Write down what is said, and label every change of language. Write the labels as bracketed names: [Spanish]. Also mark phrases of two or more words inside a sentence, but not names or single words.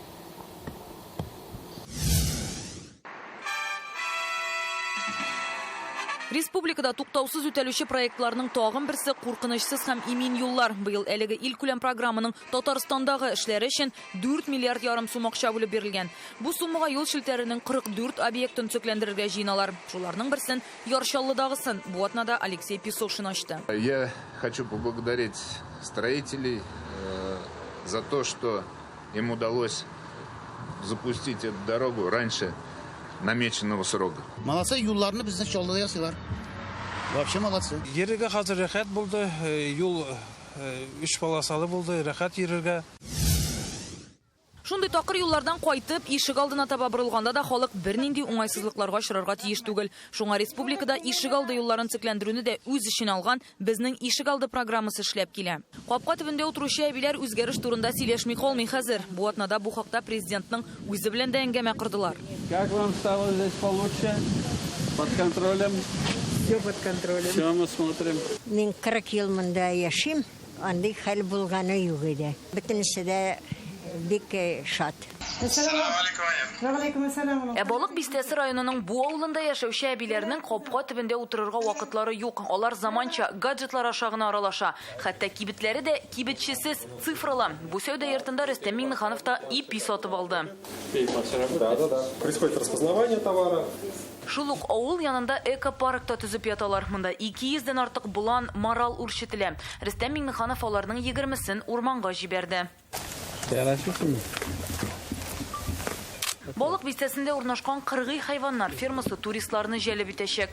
[Tatar] Республикада туктаусыз үтәлүче проектларның тагын берсе куркынычсыз һәм имин юллар. Быел әлеге илкүләм программаның Татарстандагы эшләре өчен 4 миллиард ярым сум акча бүлеп бирелгән. Бу суммага юл шелтәренең 44 объектын төзекләндерергә җыйналар. Шуларның берсен Яршаллыдагысын бу атнада Алексей Песошин ачты. [Russian] Я хочу поблагодарить строителей за то, что им удалось запустить эту дорогу раньше намеченного срока. Молодцы, [Tatar] юлларны безне чаллыда ясыйлар. [Russian] Вообще молодцы. [Tatar] Йөрергә хәзер рәхәт булды, юл 3 полосалы булды, рәхәт йөрергә. Шундый такыр юллардан кайтып, ишек алдына таба борылганда да халык бернинди уңайсызлыкларга очрарга тиеш түгел. Шуңа республикада ишек алды юлларын цикләндерүне дә үз эшен алган безнең ишек алды программасы эшләп килә. Капка төбендә утыручы әбиләр үзгәреш турында сөйләшми калмый хәзер. Бу атнада бу хакта президентның үзе белән дә әңгәмә кырдылар. [Russian] Как вам стало здесь получше? Под контролем? Все под контролем. Все мы смотрим. [Tatar] Мин 40 ел монда яшим, андый хәл булганы юк иде. Бөтенесе дә бик шат. Балык бистәсе районының бу авылында яшәүче әбиләрнең капка төбендә утырырга вакытлары юк. Алар заманча гаджетлар аша гына аралаша. Хәтта кибетләре дә кибетчесез цифрлы. Бу сәүдә йортында Рөстәм Миңнеханов та ипи сатып алды. [Russian] Да. Происходит распознавание товара. [Tatar] Шулук авыл янында экопаркта төзеп яталар. Монда 200-дән артык булан, марал үрчетелә. Рөстәм Миңнеханов аларның 20-сен урманга җибәрде. Балык бистәсендә урнашкан кыргый хайваннар фермасы туристларны җәлеп итәчәк.